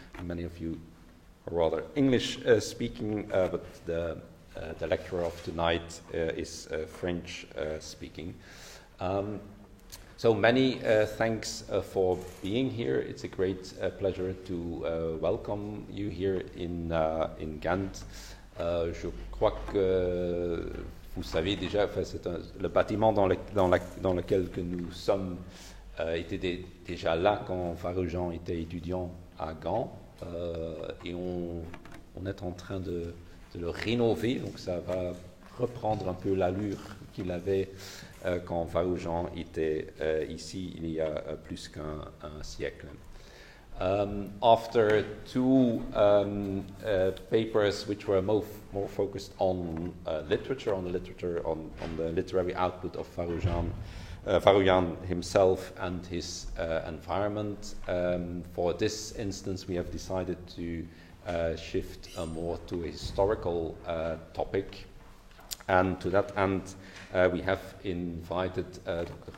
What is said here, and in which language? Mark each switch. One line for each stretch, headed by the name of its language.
English: Many of you are rather English speaking, but the lecturer of tonight is French speaking. So many thanks for being here. It's a great pleasure to welcome you here in Ghent.
French: Je crois que vous savez déjà, le bâtiment dans lequel que nous sommes était déjà là quand Farrugia était étudiant à Gand, et on est en train de le rénover, donc ça va reprendre un peu l'allure qu'il avait quand Farrugia était ici il y a plus qu'un siècle.
English: After two papers which were more focused on literature, on the literary output of Farrugia himself and his environment, for this instance we have decided to shift more to a historical topic, and to that end we have invited Dr.